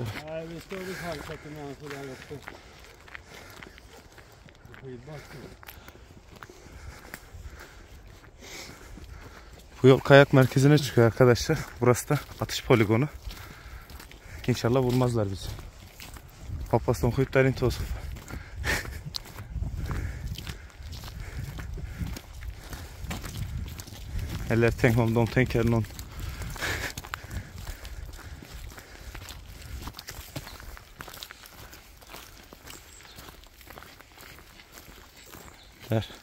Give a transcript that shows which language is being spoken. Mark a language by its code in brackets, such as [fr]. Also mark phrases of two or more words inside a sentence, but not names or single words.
[sv] Nej, vi står vid halvsätten människor där uppe. [tr] Bu yol kayak merkezine çıkıyor arkadaşlar. Burası da atış poligonu. İnşallah vurmazlar bizi. [sv] Hoppas de skjuter inte oss. Eller tänk om de tänker någon. Där.